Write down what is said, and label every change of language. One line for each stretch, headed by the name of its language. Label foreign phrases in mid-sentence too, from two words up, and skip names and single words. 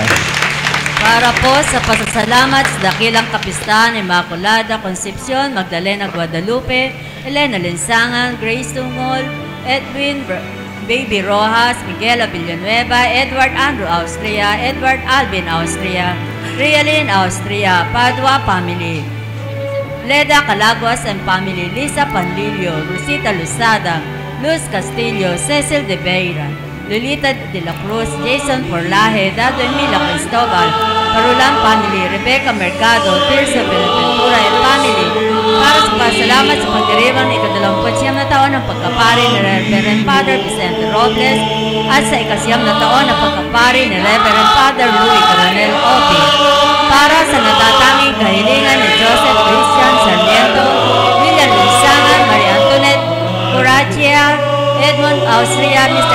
Filipino: Para po sa pasasalamat sa dakilang kapistahan ni Immaculada Concepcion, Magdalena Guadalupe, Elena Linsangan, Grace Tungol, Edwin Baby Rojas, Miguel Villanueva, Edward Andrew Austria, Edward Alvin Austria, Realin Austria, Padua Family, Leda Calaguas and Family, Lisa Panlilio, Rosita Luzada, Luz Castillo, Cecil de Beira, Lolita de la Cruz, Jason Forlaje, Dado Emilio Cristobal, Parulan Family, Rebecca Mercado, Tirso Benaventura and Family, para sa pasalamat sa pagdiriwang ika-29 na taon ng pagkapari ni Reverend Father Vicente Robles at sa ika-9 na taon ng pagkapari ni Reverend Father Louis Coronel Opi, para sa natatanging kahilingan ni Joseph Christian Sarmiento, William Linsangan, Maria Antoinette Curachia, Edmond Austria, Mr.